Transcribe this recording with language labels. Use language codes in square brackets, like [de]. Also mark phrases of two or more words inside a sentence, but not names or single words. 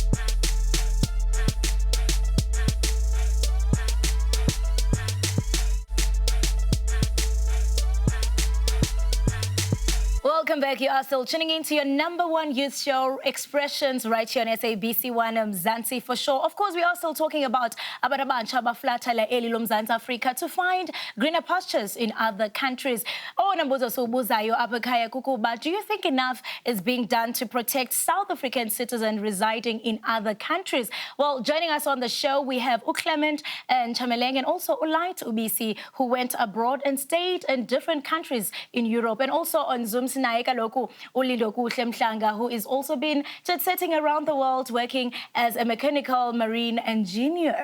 [en] Welcome back. You are still tuning in to your #1 youth show, Expressions, right here on SABC 1 Mzansi for sure. Of course, we are still talking about [xh] abantsha abaflathela eli loMzantsi Afrika [en] to find greener pastures in other countries. [xh] Nambuzo sobuzayo apha ekhaya kukuba, [en] do you think enough is being done to protect South African citizens residing in other countries? Well, joining us on the show, we have Clement and Chameleng, and also Ulight Ubisi, who went abroad and stayed in different countries in Europe, and also on Zoom who is also been jet-setting around the world working as a mechanical marine engineer.